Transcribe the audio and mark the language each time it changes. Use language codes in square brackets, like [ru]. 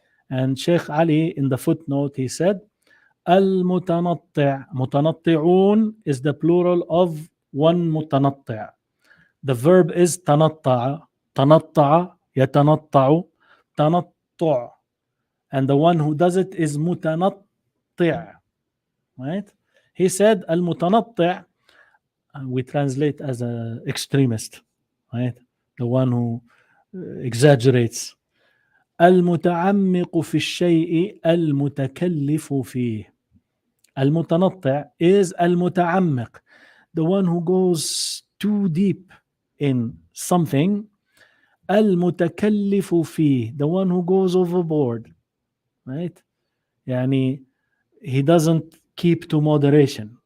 [en] And Sheikh Ali in the footnote he said, [ar] المتنطع, متنطعون [en] is the plural of one متنطع. The verb is [ar] تنطع, تنطع, يتنطع, تنطع. [en] And the one who does it is متنطع. Right? He said المتنطع, we translate as an extremist. Right? The one who exaggerates. [ar] المتعمق في الشيء المتكلف فيه. [en] المتنطع is المتعمق, the one who goes too deep in something. [ar] المتكلف فيه, [en] the one who goes overboard. Right? يعني he doesn't keep to moderation.